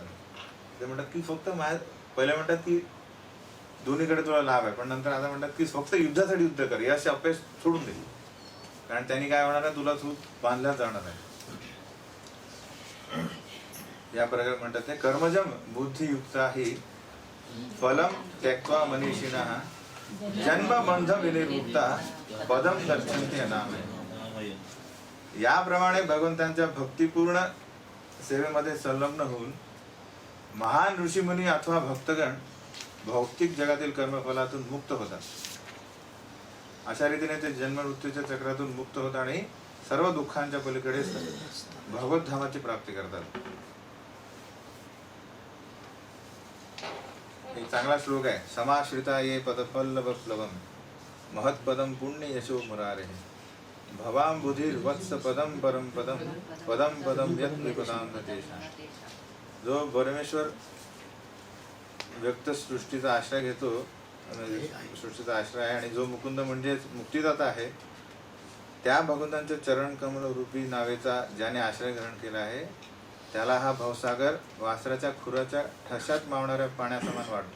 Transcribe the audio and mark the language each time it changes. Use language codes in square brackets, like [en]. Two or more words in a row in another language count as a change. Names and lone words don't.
[mr] ते म्हणतात की फक्त पहिले म्हणतात की दोन्हीकडे तुला लाभ आहे, पण नंतर आता म्हणतात की फक्त युद्धासाठी युद्ध कर, यश अपयश सोडून दे, कारण त्यांनी काय होणार आहे, तुला तू बांधल्या जाणार आहे. या प्रकारे म्हणतात ते [sa] कर्मजम बुद्धियुक्ता ही फलम त्यक्त्वा मनीषिणः जन्म बंध विनिर्मुक्ता पदम गच्छन्ति अनामयम्. [mr] याप्रमाणे भगवंतांच्या भक्तिपूर्ण सेवेमध्ये संलग्न होऊन महान ऋषीमुनी अथवा भक्तगण भौतिक जगातील कर्मफलातून मुक्त होतात. अशा रीतीने ते जन्ममृत्यूच्या चक्रातून मुक्त होतात आणि सर्व दुःखांच्या पलीकडे भगवत धामाची प्राप्ती करतात. एक चांगला श्लोक आहे, [sa] समाश्रिता ये पदपल्लव प्लवम महत्पदम पुण्य यशो मुरारे भवाम बुधिर वत्स पदम परम पदम पदम पदम यत् विपदाम गतेषां. [mr] जो परमेश्वर व्यक्त सृष्टीचा आश्रय घेतो, सृष्टीचा आश्रय आहे आणि जो मुकुंद म्हणजे मुक्तिदाता आहे, त्या भगवंतांच्या चरण कमल रूपी नावेचा ज्याने आश्रय ग्रहण केला आहे त्याला हा भवसागर वासराच्या खुराच्या ठशात मावणाऱ्या पाण्यासमान वाटतो.